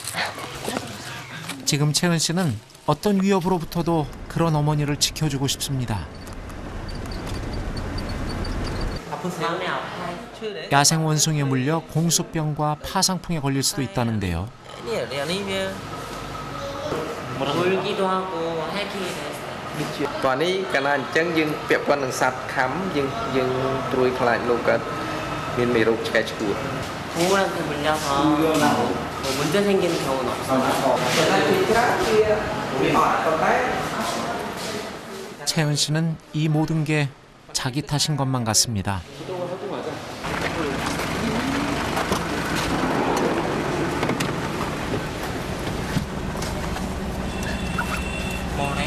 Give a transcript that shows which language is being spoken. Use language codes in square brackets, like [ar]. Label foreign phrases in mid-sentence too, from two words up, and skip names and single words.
[ko] 지금 채은 씨는 어떤 위협으로부터도 그런 어머니를 지켜주고 싶습니다. 마음이 아파. 야생 원숭이에 물려 공수병과 파상풍에 걸릴 수도 있다는데요. 울기도 하고 핥히기도 했어요. [km] ตอนนี้កាលណាអញ្ចឹងយើងពាក់ព័ន្ធនឹងសត្វខំយើងត្រួយខ្លាចលោកកើតមានមេរោគឆ្កែឆ្កួត [ko] 동물한테 물려서 문제 생기는 경우는 없어요. 채은 씨는 이 모든 게 자기 탓인 것만 같습니다. 뭐래?